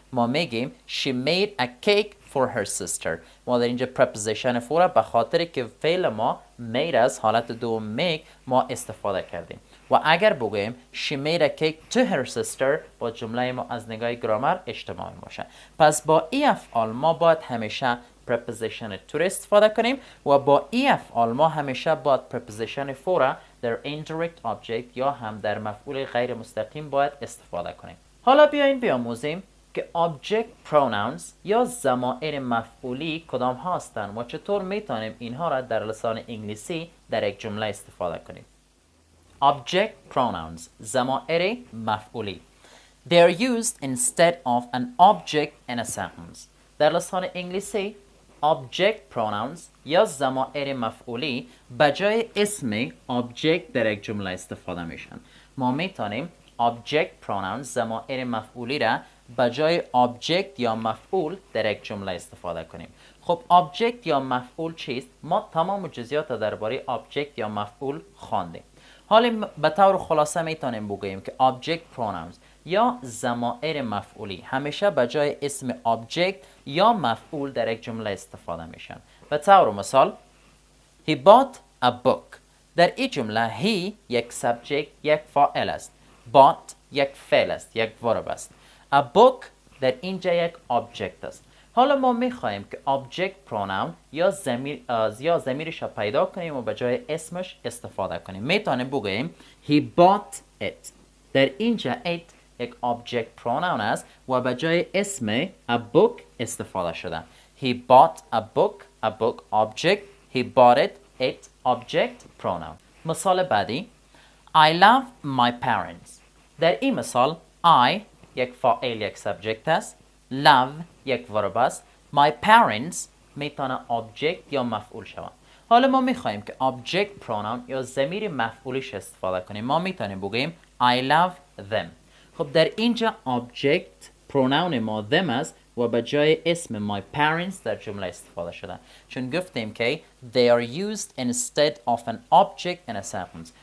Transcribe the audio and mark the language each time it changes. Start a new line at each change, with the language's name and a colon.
Persian: ما میگیم
English: she made a cake for her sister.
Persian: ما در اینجا preposition for به خاطر که فعل ما made است حالت دوم make ما استفاده کردیم و اگر بگوییم
English: she made a cake to her sister
Persian: با جمله ما از نگاه گرامر اشتباه باشه. پس با ای افعال ما باید همیشه preposition to استفاده کنیم و با ای افعال ما همیشه باید preposition for در indirect object یا هم در مفعول غیر مستقیم باید استفاده کنیم. حالا بیاین بیاموزیم که object pronouns یا ضمایر مفعولی کدام ها هستند و چطور میتونیم اینها را در لسان انگلیسی در یک جمله استفاده کنیم.
English: Object pronouns
Persian: ضمایر مفعولی
English: They are used instead of an object in a sentence.
Persian: در لسان انگلیسی object pronouns یا ضمایر مفعولی بجای اسم object در یک جمله استفاده میشن. ما میتونیم object pronouns ضمایر مفعولی را بجای object یا مفعول در یک جمله استفاده کنیم. خب object یا مفعول چیست؟ ما تمام جزئیات درباره object یا مفعول خواندیم. حالا به طور خلاصه میتونیم بگوییم که object pronouns یا ضمایر مفعولی همیشه بجای اسم object یا مفعول در یک جمله استفاده میشن. به طور مثال
English: He bought a book.
Persian: در این جمله he یک subject یک فاعل است. bought یک فعل است، یک ورب است. A book در اینجا یک object است. حالا ما میخواهیم که object pronoun یا ضمیرش را پیدا کنیم و به جای اسمش استفاده کنیم. میتونیم بگوییم
English: He bought it.
Persian: در اینجا it یک object pronoun است و به جای اسم a book استفاده شده.
English: He bought a book object. He bought it object pronoun.
Persian: مثال بعدی
English: I love my parents.
Persian: در این مثال I یک فاعل یک سابجکت است. love یک ورب است. my parents میتونه object یا مفعول شود. حالا ما میخواهیم که object pronoun یا ضمیر مفعولیش استفاده کنیم. ما میتونیم بگیم
English: I love them.
Persian: خب در اینجا object pronoun ما them است و به جای اسم my parents در جمله استفاده شده. چون گفتیم که
English: they are used instead of an object in a sentence.